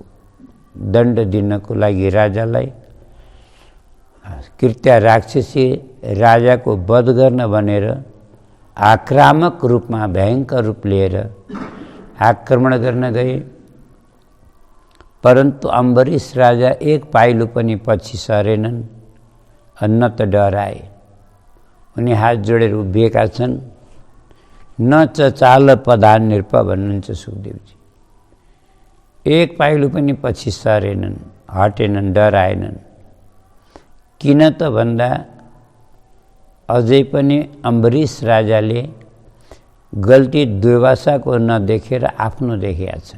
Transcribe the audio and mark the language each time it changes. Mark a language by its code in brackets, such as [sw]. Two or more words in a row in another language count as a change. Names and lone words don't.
[ne] दण्ड दिनको लागि राजालाई कृत्य राक्षसी राजाको वध गर्न भनेर आक्रामक रूपमा भयङ्कर रूप लिएर आक्रमण गर्न गए, परन्तु अम्बरीश राजा एक पाइलो पनि पछि सरेनन्, न त डराए। उनी हात जोडेर उभिएका छन्। [sa] न चचाल पदान नृप भन्नुहुन्छ सुखदेवजी। [ne] एक पाइलो पनि पछि सरेनन्, हटेनन्, डराएनन्। किन त भन्दा अझै पनि अम्बरीश राजाले गल्ती दुर्वासाको नदेखेर आफ्नो देखेका छन्।